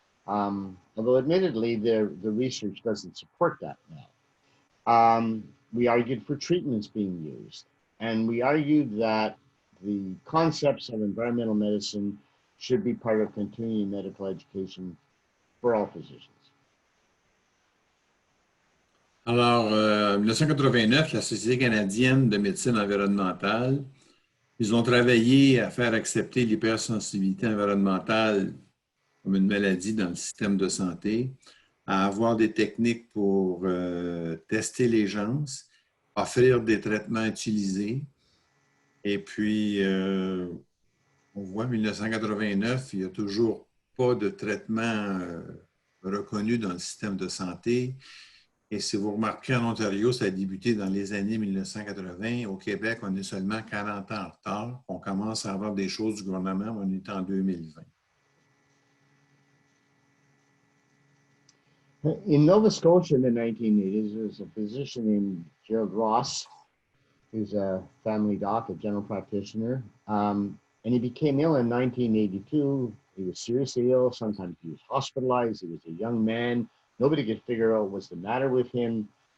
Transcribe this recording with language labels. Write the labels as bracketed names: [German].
[English] Although admittedly, the research doesn't support that now. We argued for treatments being used. And we argued that the concepts of environmental medicine should be part of continuing medical education for all physicians. [French] Alors, en 1989, la Société canadienne de médecine environnementale, ils ont travaillé à faire accepter l'hypersensibilité environnementale comme une maladie dans le système de santé, à avoir des techniques pour tester les gens, offrir des traitements utilisés. Et puis, on voit en 1989, il n'y a toujours pas de traitement reconnu dans le système de santé. Et si vous remarquez, en Ontario, ça a débuté dans les années 1980. Au Québec, on est seulement 40 ans en retard. On commence à avoir des choses du gouvernement, mais on est en 2020. [English] In Nova Scotia in the 1980s, there was a physician named Gerald Ross, who's a family doc, a general practitioner. And he became ill in 1982. He was seriously ill. Sometimes he was hospitalized. He was a young man. Nobody could figure out what was the matter with him.